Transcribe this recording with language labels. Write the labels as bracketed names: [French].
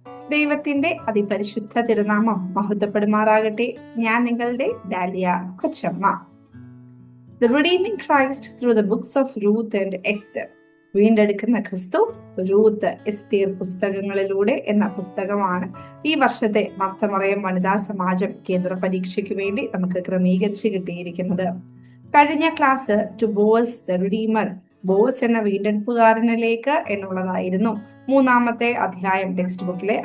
[Malayalam] ദൈവത്തിന്റെ അതിപരിശുദ്ധ തിരുനാമം മഹത്വപ്പെടുമാറാകട്ടെ. ഞാൻ നിങ്ങളുടെ ഡാലിയ കൊച്ചമ്മ. [English] The Redeeming Christ through the books of Ruth and Esther. [Malayalam] വീണ്ടെടുക്കുന്ന ക്രിസ്തു റൂത്ത് എസ്തേർ പുസ്തകങ്ങളിലൂടെ എന്ന പുസ്തകമാണ് ഈ വർഷത്തെ മർത്തമറിയം വനിതാ സമാജം കേന്ദ്ര പരീക്ഷയ്ക്ക് വേണ്ടി നമുക്ക് ക്രമീകരിച്ച് കിട്ടിയിരിക്കുന്നത്. കഴിഞ്ഞ class [English] to Boaz the redeemer, [Malayalam] boss എന്ന വീണ്ടെടുപ്പുകാരനിലേക്ക് എന്നുള്ളതായിരുന്നു മൂന്നാമത്തെ അധ്യായം ടെക്സ്റ്റ് ബുക്കിലെ.